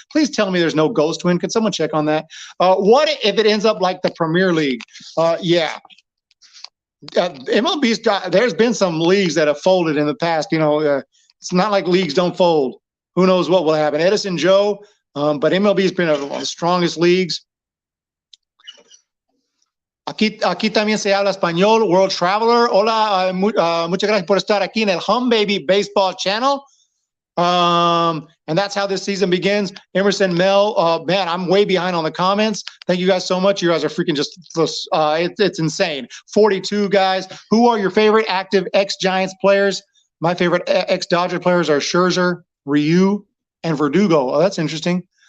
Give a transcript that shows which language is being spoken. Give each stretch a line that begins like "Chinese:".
English: Please tell me there's no ghost win. Can someone check on that? What if it ends up like the Premier League? Yeah. MLB's there's been some leagues that have folded in the past. It's not like leagues don't fold. Who knows what will happen? Edison Joe, but MLB's been one of the strongest leagues.
Spanish: Aquí también se habla español. World Traveler. Hola, muchas gracias por estar aquí en el Hum Baby Baseball Channel.
English: And that's how this season begins. Emerson Mel, man, I'm way behind on the comments. Thank you guys so much. You guys are freaking just, it's insane. 42 guys. Who are your favorite active ex-Giants players? My favorite ex-Dodger players are Scherzer, Ryu, and Verdugo. Oh, that's interesting.